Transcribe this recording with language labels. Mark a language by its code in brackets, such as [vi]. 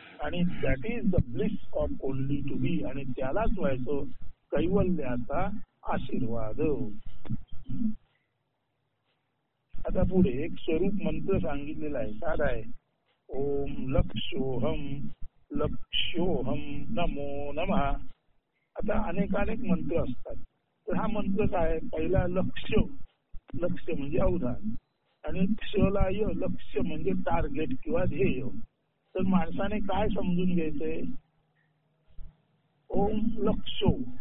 [mr] आणि [en] That is the bliss of only to be. [mr] आणि त्यालाच व्हायचं कैवल्याचा आशीर्वाद. आता पुढे एक स्वरूप मंत्र सांगितलेला आहे, साधा आहे. [sa] ओम लक्षोहम लक्षोहम नमो नमः. [mr] आता अनेक मंत्र असतात. तर हा मंत्र काय, पहिला लक्ष, लक्ष म्हणजे अवधान, आणि क्षला य, लक्ष म्हणजे टार्गेट किंवा ध्येय. तर माणसाने काय समजून घ्यायचंय, ओम लक्षो.